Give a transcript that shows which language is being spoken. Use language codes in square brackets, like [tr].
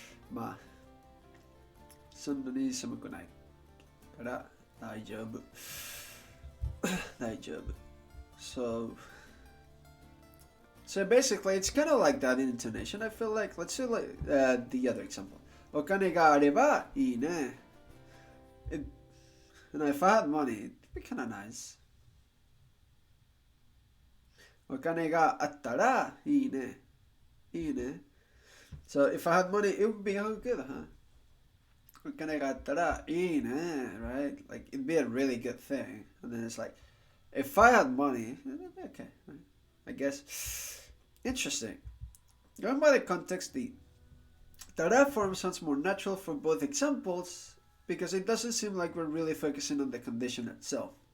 [ja] まあ、そんなに寒くないから大丈夫。大丈夫。 [en] So basically, it's kind of like that in intonation. I feel like, let's say like the other example. [ja] お金があればいいね。 [en] And if I had money, it'd be kind of nice. [ja] お金があったらいいね。いいね。 [en] So if I had money, it would be good, huh? [ja] お金があったらいいね, right? [en] Like, it'd be a really good thing. And then it's like, if I had money, okay, I guess. Interesting. Going by the context, the dara form sounds more natural for both examples because it doesn't seem like we're really focusing on the condition itself.